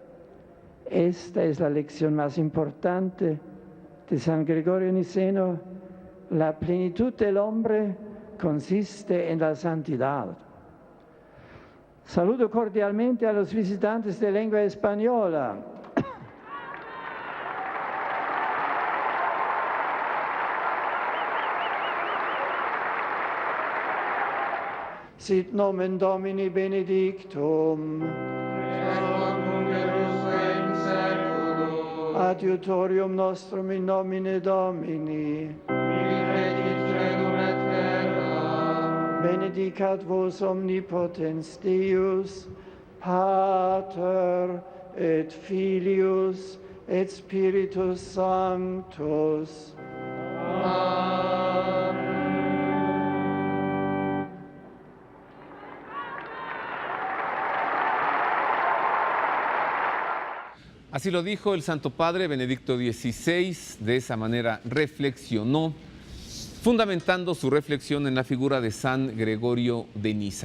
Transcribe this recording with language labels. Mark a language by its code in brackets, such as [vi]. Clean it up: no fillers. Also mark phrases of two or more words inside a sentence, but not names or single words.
[es] Esta es la lección más importante de San Gregorio Niceno. La plenitud del hombre consiste en la santidad. Saludo cordialmente a los visitantes de lengua española. [la] Sit nomen Domini benedictum. Adiutorium nostrum in nomine Domini. Benedicat vos omnipotens Deus, Pater et Filius et Spiritus Sanctus. Amen. [es] Así lo dijo el Santo Padre Benedicto XVI, de esa manera reflexionó, fundamentando su reflexión en la figura de San Gregorio de Niza.